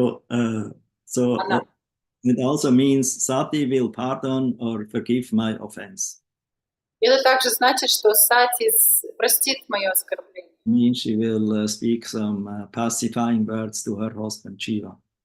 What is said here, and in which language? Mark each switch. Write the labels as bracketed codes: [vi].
[en] So it also means Sati will pardon or forgive my offense. [ru] Это также значит, что Сати простит мое оскорбление. [en] means she will speak some pacifying words to her husband Shiva.